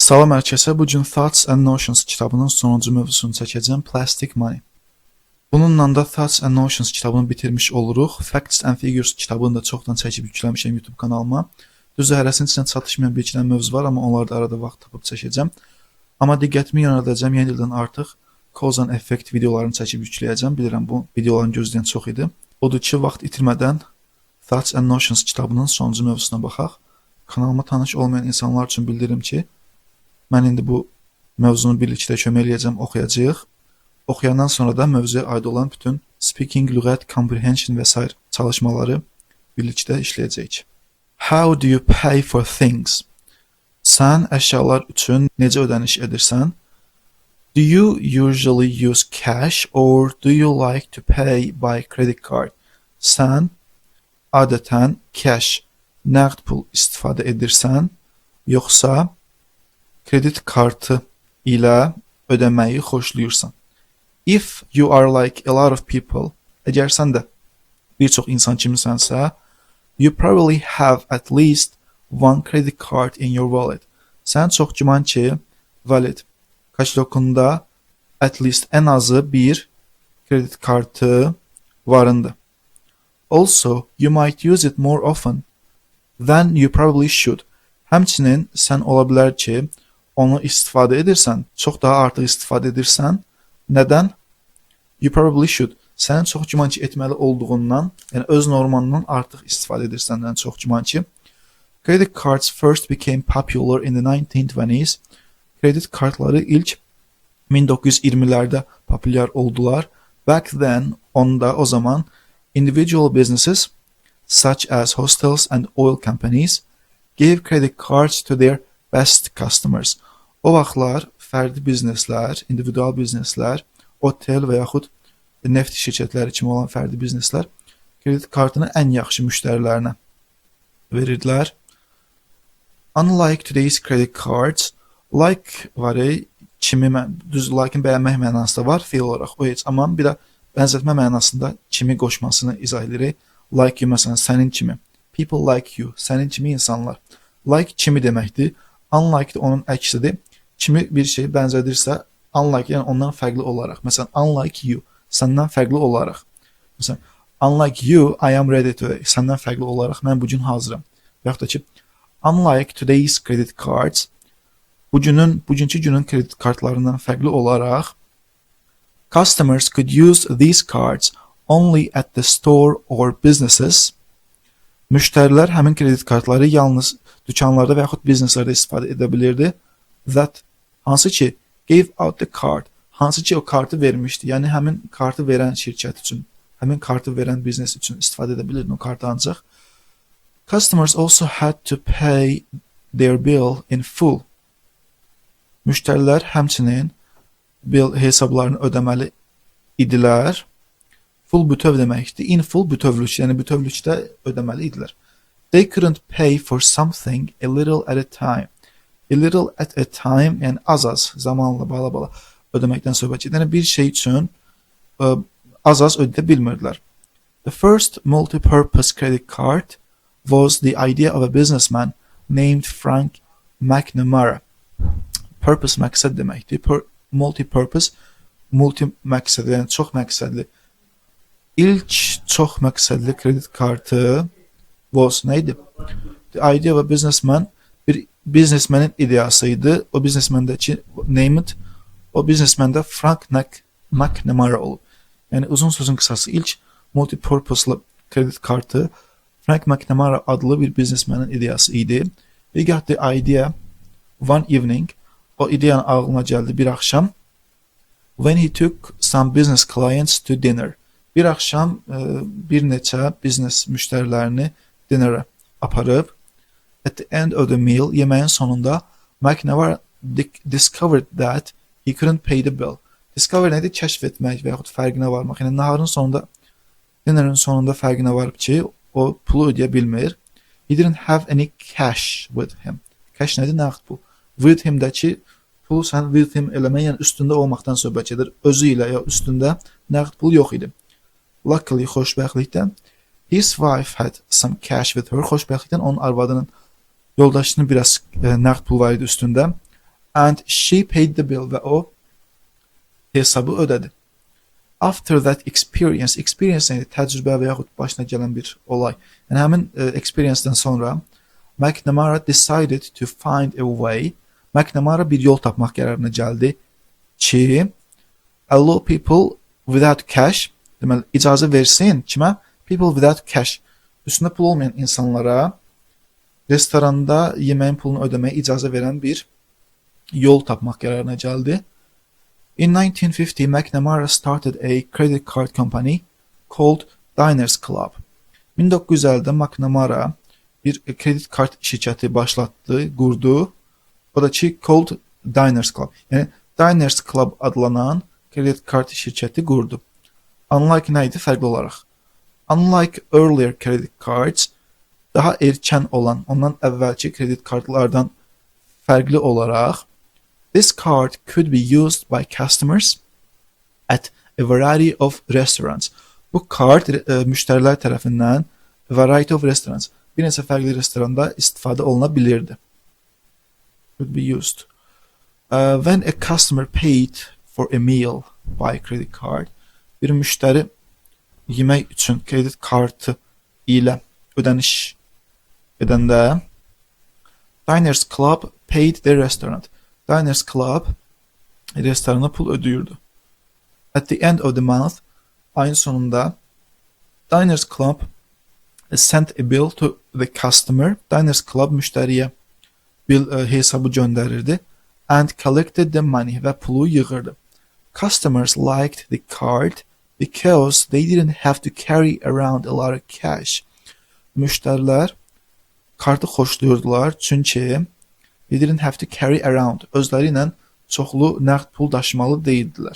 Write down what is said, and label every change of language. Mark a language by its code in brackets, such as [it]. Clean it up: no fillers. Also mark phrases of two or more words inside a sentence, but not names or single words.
[az] Salam hər kəsə. Bu gün Thoughts and Notions kitabının sonuncu mövzusunu çəkəcəm, Plastic Money. Bununla da Thoughts and Notions kitabını bitirmiş oluruq. Facts and Figures kitabını da çoxdan çəkib yükləmişəm YouTube kanalıma. Düzdür, hərəsinin içində çatışmayan bir iki dənə mövzu var, amma onları da arada vaxt tapıb çəkəcəm. Amma diqqətimi yönəldəcəm, yeni ildən artıq Cause and Effect videolarını çəkib yükləyəcəm. Bilirəm, bu videoların gözləyən çox idi. Odur ki, vaxt itirmədən Thoughts and Notions kitabının sonuncu mövzusuna baxaq. Kanalıma tanış olmayan insanlar üçün bildirim ki, mən indi bu mövzunu birlikdə kömək eləyəcəm, oxuyacağıq. Oxuyandan sonra da mövzuya aid olan bütün speaking, lüğət, comprehension və s. çalışmaları birlikdə işləyəcəyik. [en] How do you pay for things? [az] Sən əşyalar üçün necə ödəniş edirsən? [en] Do you usually use cash or do you like to pay by credit card? [az] Sən adətən cash, nəqd pul istifadə edirsən, yoxsa kredit kartı ilə ödəməyi xoşlayırsan? [en] If you are like a lot of people, [az] əgər sən də bir çox insan kimisənsə, [en] you probably have at least one credit card in your wallet. [az] Sən çox güman ki, wallet, kaşlokunda [en] at least [az] ən azı bir kredit kartı varındır. [en] Also, you might use it more often than you probably should. [az] Həmçinin sən ola bilər ki, onu istifadə edirsən, çox daha artıq istifadə edirsən. Nədən? [en] You probably should. [az] Sənin çox güman ki, etməli olduğundan, yəni öz normalından artıq istifadə edirsəndən çox güman ki. [en] Credit cards first became popular in the 1920s. [az] Kredit kartları ilk 1920'lərdə populyar oldular. [en] Back then, [az] o zaman, [en] individual businesses, such as hostels and oil companies, gave credit cards to their best customers. [az] O vaxtlar fərdi bizneslər, individual bizneslər, otel və yaxud neft şirkətləri kimi olan fərdi bizneslər kredit kartını ən yaxşı müştərilərinə verirdilər. [en] Unlike today's credit cards, [az] like var, kimi, düz like-in bəyənmək mənasında var, fiil olaraq o heç, amma bir də bənzətmə mənasında kimi qoşmasını izah edirik. [en] Like you, [az] məsələn, sənin kimi. [en] People like you, [az] sənin kimi insanlar. Like kimi deməkdir. Unlike onun əksidir. Kimi bir şey bənzədirsə, unlike yəni ondan fərqli olaraq. Məsələn, [en] unlike you, [az] səndən fərqli olaraq. Məsələn, [en] unlike you, I am ready today. [az] Səndən fərqli olaraq mən bugün hazıram. Və yaxud da ki, [en] unlike today's credit cards, [az] bugünkü günün kredit kartlarından fərqli olaraq, [en] customers could use these cards only at the store or businesses. [az] Müştərilər həmin kredit kartları yalnız dükanlarda və yaxud bizneslərdə istifadə edə bilirdi. That, hansı ki, [en] gave out the card, [az] hansı ki o kartı vermişdi. Yəni həmin kartı verən şirkət üçün, həmin kartı verən biznes üçün istifadə edə bilirdi o kartı ancaq. [en] Customers also had to pay their bill in full. [az] Müştərilər həmçinin bill hesablarını ödəməli idilər. Full bütöv deməkdir. [en] In full [az] bütövlük, yəni bütövlükdə ödəməli idilər. [en] They couldn't pay for something a little at a time. A little at a time, [az] yəni az-az, zamanla, bala-bala ödəməkdən söhbət edir. Yəni bir şey üçün az-az ödə bilmirdilər. [en] The first multi-purpose credit card was the idea of a businessman named Frank McNamara. [az] Purpose məqsəd deməkdir. [en] Multi-purpose, [az] multi-məqsəd, yəni çox məqsədli. İlk çox məqsədli kredit kartı was neydi? [en] The idea of a businessman, [az] bir biznesmenin ideyası idi. O biznesmendəki [en] name it, [az] o biznesmende Frank McNamara olub. Yəni uzun sözün qısası ilk multi-purpose'lı kredit kartı Frank McNamara adlı bir biznesmenin ideyası idi. [en] He got the idea one evening, [az] o ideyanın ağlına gəldi bir axşam. [en] When he took some business clients to dinner. [az] Bir axşam bir neçə biznes müştərilərini dinnerə aparıb. [en] At the end of the meal, [az] yeməyin sonunda [en] McNamara discovered that he couldn't pay the bill. [az] Discover nədir? Kəşf etmək və yaxud fərqinə varmaq. Yəni naharın sonunda, dinnerin sonunda fərqinə varıb ki, o pulu ödəyə bilmir. [en] He didn't have any cash with him. [az] Cash nədir? Nəqd pul. With himdəki pulu sən [en] with him [az] eləmək, yəni üstündə olmaqdan söhbət edir. Özü ilə ya üstündə nəqd pul yox idi. Luckily, xoşbəxtlikdən, [en] his wife had some cash with her. [az] Xoşbəxtlikdən onun arvadının, yoldaşının biraz nəqd pul var idi üstündə. [en] and she paid the bill [az] və o hesabı ödədi. [en] After that experience neydi? [az] Təcrübə və yaxud başına gələn bir olay. Yəni həmin experience-dən sonra [en] McNamara decided to find a way. [az] McNamara bir yol tapmaq qərarına gəldi ki, [en] allow people without cash, [az] deməli icazə versin kimə? [en] People without cash. [az] Üstündə pul olmayan insanlara restoranda yeməyin pulunu ödəməyə icazə verən bir yol tapmaq qərarına gəldi. [en] In 1950, McNamara started a credit card company called Diners Club. [az] 1950'də McNamara bir kredi kart şirkəti başlatdı, qurdu. O da ki, [en] called Diners Club. [az] Yəni Diners Club adlanan kredi kart şirkəti qurdu. Unlike nə idi? Fərqli olaraq. [en] Unlike earlier credit cards, [az] daha erkən olan, ondan əvvəlki kredi kartlardan fərqli olaraq, [en] this card could be used by customers at a variety of restaurants. [az] Bu kart müştərilər tərəfindən [en] variety of restaurants, [az] bir neçə fərqli restoranda istifadə oluna bilirdi. [en] Could be used. When a customer paid for a meal by credit card, [az] bir müştəri yemək üçün kredi kartı ilə ödəniş edəndə, [en] Diners Club paid the restaurant. [az] Diners Club restorana pul ödüyordu. [en] At the end of the month, [az] ayın sonunda [en] Diners Club sent a bill to the customer. [az] Diners Club müştəriyə hesabı göndərirdi [en] and collected the money [az] və pulu yığırdı. [en] Customers liked the card because they didn't have to carry around a lot of cash. [az] Müştərilər kartı xoşlayırdılar çünki [en] they didn't have to carry around. [az] Özləri ilə çoxlu nəqd pul daşımalı deyildilər.